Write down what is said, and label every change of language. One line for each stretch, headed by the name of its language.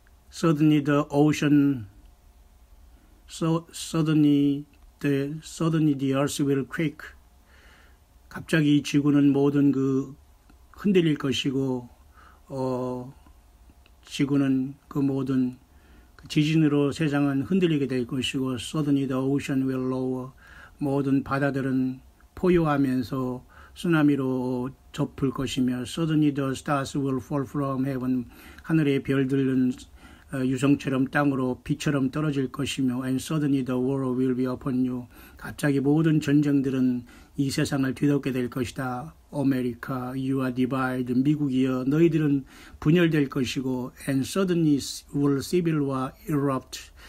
English: Suddenly the ocean, suddenly the earth will quake.
Korean: 갑자기 지구는 모든 흔들릴 것이고, 지구는 그 모든 지진으로 세상은 흔들리게 될 것이고,
English: suddenly the ocean will lower.
Korean: 모든 바다들은 포효하면서 쓰나미로 덮을 것이며,
English: suddenly the stars will fall from heaven.
Korean: 하늘의 별들은 유성처럼 땅으로 비처럼 떨어질 것이며,
English: and suddenly the war will be upon you.
Korean: 갑자기 모든 전쟁들은 이 세상을 뒤덮게 될 것이다.
English: 아메리카, you are divided.
Korean: 미국이여, 너희들은 분열될 것이고,
English: and suddenly will civil war erupt.